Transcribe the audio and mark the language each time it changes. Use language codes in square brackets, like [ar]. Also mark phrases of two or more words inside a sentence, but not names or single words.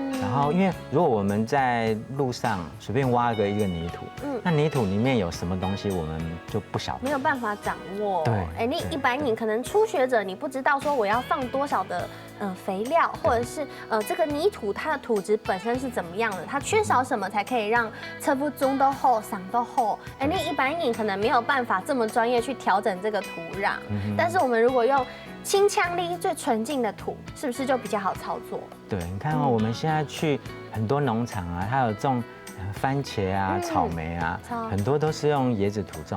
[zh] 然後，因為如果我們在路上隨便挖一個泥土，那泥土裡面有什麼東西，我們就不曉得，沒有辦法掌握。對，你一般你可能初學者，你不知道說我要放多少的肥料，或者是這個泥土它的土質本身是怎麼樣的，它缺少什麼才可以讓車不種得厚、長得厚。你一般人可能沒有辦法這麼專業去調整這個土壤，但是我們如果用清腔力最純淨的土，是不是就比較好操作？對，你看哦，我們現在去很多農場啊，它有種番茄啊、草莓啊，很多都是用椰子土種的。